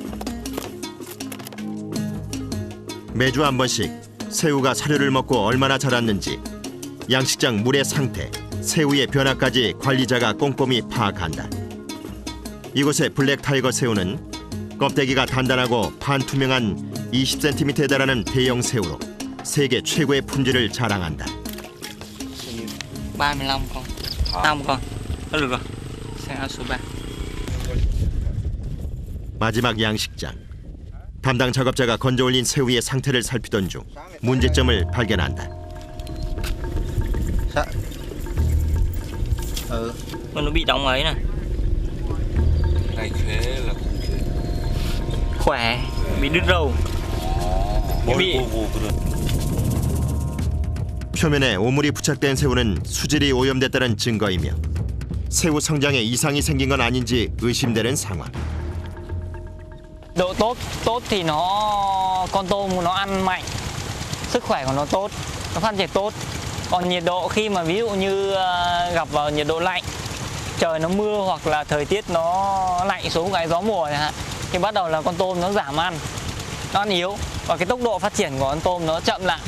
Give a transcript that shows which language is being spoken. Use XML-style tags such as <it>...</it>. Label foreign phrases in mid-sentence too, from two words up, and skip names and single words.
<ko>매주 한 번씩 새우가 사료를 먹고 얼마나 자랐는지, 양식장 물의 상태, 새우의 변화까지 관리자가 꼼꼼히 파악한다. 이곳의 블랙 타이거 새우는 껍데기가 단단하고 반투명한 20cm에 달하는 대형 새우로 세계 최고의 품질을 자랑한다.</ko> <vi>35con, 5con. được rồi. Sang số 3.</vi> <ko>마지막 양식장. 담당 작업자가 건져 올린 새우의 상태를 살피던 중 문제점을 발견한다.</ko> <vi>Nó bị đóng ấy nè. Khỏe, bị đứt râu. bị</vi> <ko>표면에 오물이 부착된 새우는 수질이 오염됐다는 증거이며 새우 성장에 이상이 생긴 건 아닌지 의심되는 상황.</ko> <vi>Độ tốt thì con tôm nó ăn mạnh, sức khỏe của nó tốt, nó phát triển tốt. Còn nhiệt độ khi mà ví dụ như gặp vào nhiệt độ lạnh, trời nó mưa hoặc là thời tiết nó lạnh xuống cái gió mùa này, thì bắt đầu là con tôm nó giảm ăn, nó ăn yếu và cái tốc độ phát triển của con tôm nó chậm lại.</vi>